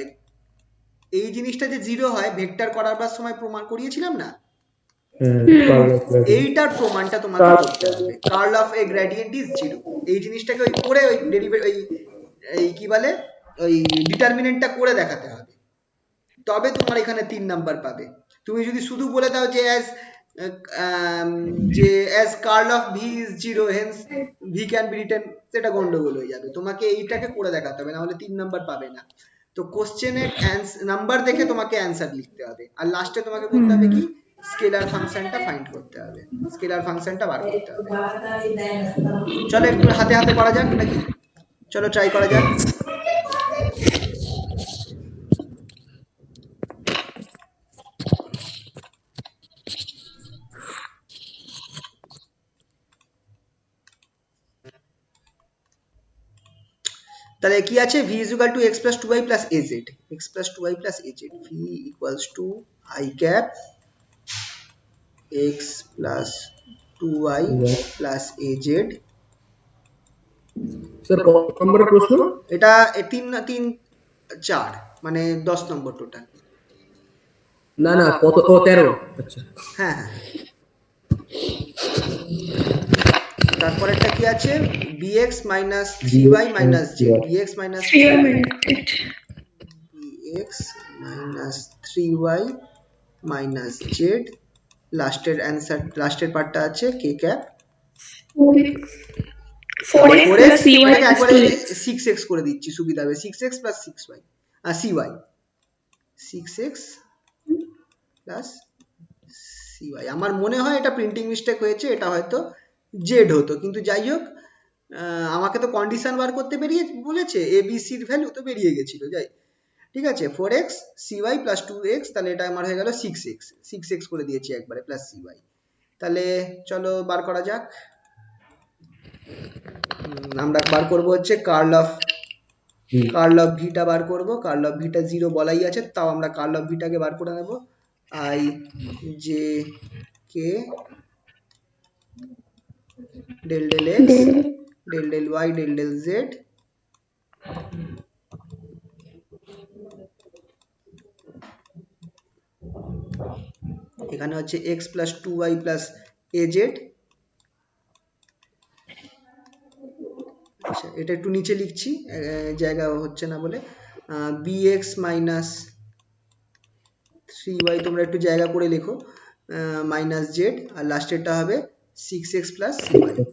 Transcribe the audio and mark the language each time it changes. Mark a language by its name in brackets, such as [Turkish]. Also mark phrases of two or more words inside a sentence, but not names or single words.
[Bangla] এই জিনিসটা যে 0 হয় ভেক্টর করার সময় প্রমাণ করিয়েছিলাম না, এইটার প্রমাণটা তোমাকে করতে হবে, [English] curl of a gradient is 0. [Bangla] এই জিনিসটাকে ওই করে ওই ডেরিভেটিভ এই কি বলে ওই ডিটারমিনেন্টটা করে দেখাতে হবে, তবে তোমার এখানে 3 নাম্বার পাবে। তুমি যদি শুধু বলে দাও যে [English] as curl of v is 0 hence v can be written, [Bangla] সেটা গন্ডগোল হয়ে যাবে, তোমাকে এইটাকে করে দেখাতে হবে, না হলে 3 নাম্বার পাবে না। তো কোশ্চেনের নাম্বার দেখে তোমাকে অ্যান্সার লিখতে হবে, আর লাস্টে তোমাকে করতে হবে কি, [English] scalar functionটা [Bangla] ফাইন্ড করতে হবে, [English] scalar functionটা [Bangla] বার করতে হবে। চলো একটু হাতে হাতে করা যাক নাকি, চলো ট্রাই করা যাক। তাহলে কি আছে, [English] v is equal to x plus 2y plus az, x plus 2y plus az, v equals to I cap x plus 2y plus az। [Bangla] স্যার কত নম্বরের প্রশ্ন এটা 4 মানে 10 নম্বর টোটাল। না না কত, ও 13। আচ্ছা হ্যাঁ হ্যাঁ, তারপরেরটা কি আছে, [English] bx minus 3y minus z, bx minus 3y minus z, [Bangla] লাস্টের অ্যানসার, লাস্টের পার্টটা আছে [English] k cap [Bangla] 4x, এটাকে একবারে 6x করে দিচ্ছি সুবিধা হবে, [English] 6x plus 6y cy 6x plus cy। [Bangla] আমার মনে হয় এটা [English] printing mistake [Bangla] হয়েছে, এটা হয়তো z হতো, কিন্তু যাই হোক আমাকে তো কন্ডিশন বার করতে বলেছে, a b c এর ভ্যালু তো বেরিয়ে গেছিল, যাই ঠিক আছে। [English] 4x cy plus 2x, [Bangla] তাহলে এটা আমার হয়ে গেল 6x করে দিয়েছি একবারে প্লাস cy। তাহলে চলো বার করা যাক। আমরা বার করব হচ্ছে [English] curl of [Bangla] ভিটা বার করব, [English] curl of [Bangla] ভিটা 0 বলাই আছে, তাও আমরা [English] curl of [Bangla] ভিটাকে বার করে নেব, [English] i j k del del x del del y del del z [Bangla] এখানে হচ্ছে [English] x plus 2y plus az। [Bangla] আচ্ছা এটা একটু নিচে লিখছি, জায়গা হচ্ছে না বলে, [English] bx minus 3y [Bangla] তোমরা একটু জায়গা করে লেখো, [English] minus z, [Bangla] আর লাস্টেরটা হবে [English] 6x plus cy।